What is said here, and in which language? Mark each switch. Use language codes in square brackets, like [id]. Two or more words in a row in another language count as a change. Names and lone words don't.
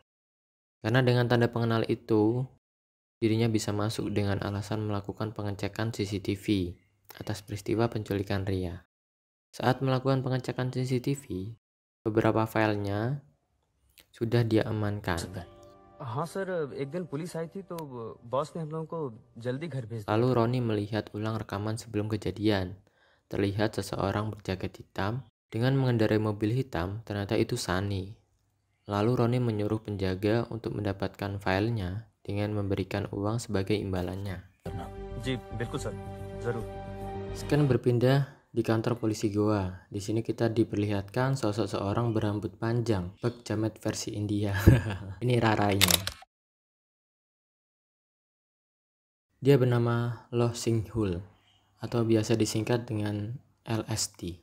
[id] Karena dengan tanda pengenal itu, dirinya bisa masuk dengan alasan melakukan pengecekan CCTV atas peristiwa penculikan Ria. Saat melakukan pengecekan CCTV, beberapa filenya sudah dia amankan. [hi] हाँ सर, एक दिन पुलिस आई थी तो बॉस ने हम लोगों को जल्दी घर भेज दिया। [id] Lalu Roni melihat ulang rekaman sebelum kejadian. Terlihat seseorang berjaket hitam dengan mengendarai mobil hitam, ternyata itu Sani. Lalu Roni menyuruh penjaga untuk mendapatkan filenya dengan memberikan uang sebagai imbalannya. [hi] जी बिल्कुल सर, जरूर। [id] Sekarang berpindah di kantor polisi Goa. Di sini kita diperlihatkan sosok seorang berambut panjang, bak jamet versi India. Ini Rara ini. Dia bernama Loh Sing Hul atau biasa disingkat dengan LST.